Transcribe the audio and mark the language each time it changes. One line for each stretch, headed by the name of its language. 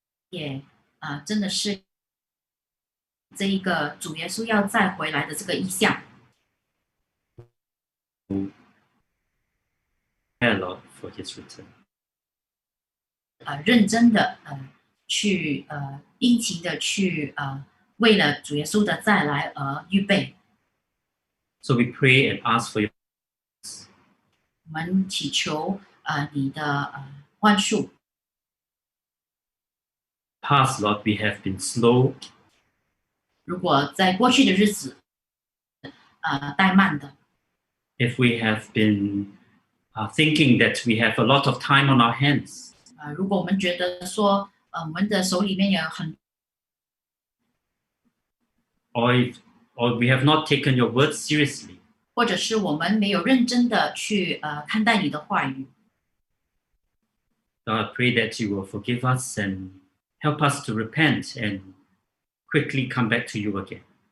Chinese: 也真的是这一个主耶稣要再回来的这个意象。
English: Prepare, Lord, for His return.
Chinese: 认真的去殷勤的去为了主耶稣的再来而预备。
English: So we pray and ask for your.
Chinese: 我们祈求你的宽恕。
English: Past, Lord, we have been slow.
Chinese: 如果在过去的日子怠慢的，
English: If we have been thinking that we have a lot of time on our hands,
Chinese: 如果我们觉得说我们的手里面有很
English: or we have not taken your words seriously,
Chinese: 或者是我们没有认真的去看待你的话语，
English: Lord, I pray that you will forgive us and help us to repent and quickly come back to you again.